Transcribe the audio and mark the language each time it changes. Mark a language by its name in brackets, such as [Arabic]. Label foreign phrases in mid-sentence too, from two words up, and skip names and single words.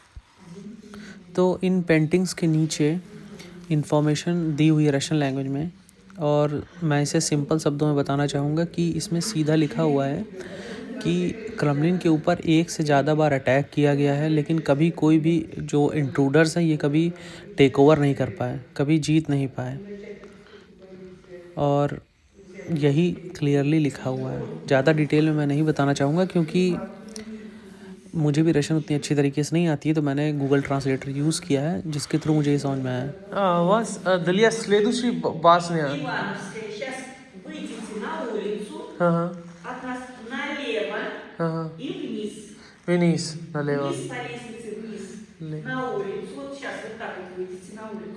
[Hindi] तो इन पेंटिंग्स के नीचे इन्फॉर्मेशन दी हुई है [English] Russian language [Hindi] में, और मैं इसे सिंपल शब्दों में बताना चाहूँगा कि इसमें सीधा लिखा हुआ है कि क्रेमलिन के ऊपर 1 से ज़्यादा बार अटैक किया गया है, लेकिन कभी कोई भी जो इंट्रूडर्स हैं ये कभी [English] take over [Hindi] नहीं कर पाए, कभी जीत नहीं पाए, और यही क्लियरली लिखा हुआ है। ज़्यादा डिटेल में मैं नहीं बताना चाहूँगा, क्योंकि मुझे भी रशियन उतनी अच्छी तरीके से नहीं आती है, तो मैंने गूगल ट्रांसलेटर यूज़ किया है, जिसके थ्रू मुझे ये समझ में आया। [Russian] вас для следующей басня. Ивановская. Сейчас выйдете на улицу, Ага, от нас налево ага. и вниз. Вниз, налево. Вниз по лестнице, вниз Ле- на улицу. Вот сейчас вот так вот выйдете на улицу.